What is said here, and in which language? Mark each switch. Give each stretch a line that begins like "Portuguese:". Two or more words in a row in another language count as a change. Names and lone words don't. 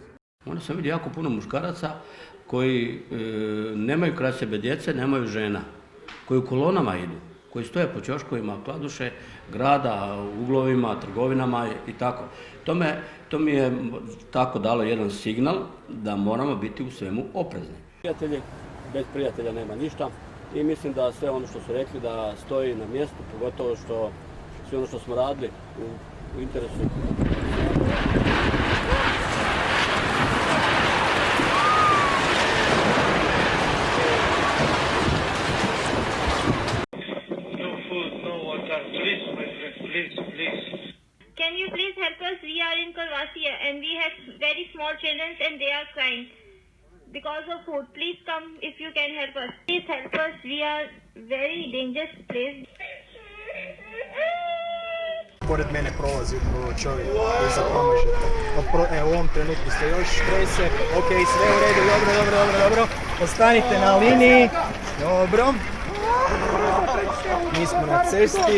Bosnian: Onda sam vidio jako puno muškaraca koji nemaju kraj sebe djece, nemaju žena, koji u kolonama idu, koji stoje po ćoškovima, kladuše grada, uglovima, trgovinama i tako. To mi je tako dalo jedan signal da moramo biti u svemu oprezni. Prijatelji, bez prijatelja nema ništa i mislim da sve ono što su rekli da stoji na mjestu, pogotovo što sve ono što smo radili u interesu.
English: Can you please help us? We are in Kalwasi and we have very small children and they are crying because of food. Please come if you can help us. Please help us. We are very dangerous place.
Bosnian: Pored mene prolazi upravo čovjek koji se pomaže. U ovom trenutku ste još trese. Ok, sve u redu, dobro. Ostanite na liniji. Dobro. Mi smo na cesti.